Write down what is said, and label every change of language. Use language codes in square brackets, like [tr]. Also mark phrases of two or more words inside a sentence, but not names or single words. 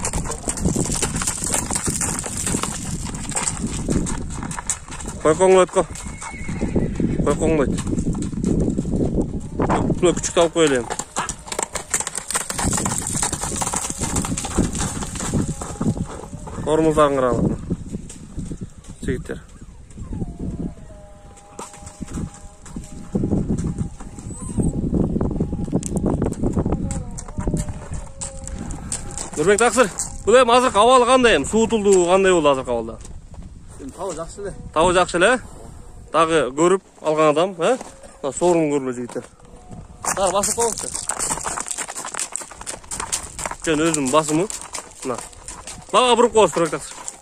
[ky] Койкоңдойт. Койкоңдойт. Мына күчүктү алып коелу эми. Тормуздарын карагыла. Жигиттер. Нұрбек тақсыр, бұл эми азыркы абалы кандай эми? Суутулдуу кандай болду азыркы абалда? Табы жакшы эле. Табы жакшы эле? Дагы көрүп алган адам, Мына сорун көрүлө жигиттер. Дагы басып коелучу. Жөн өзүнүн басымы. Мына. Бага буруп коебуз Нұрбек тақсыр.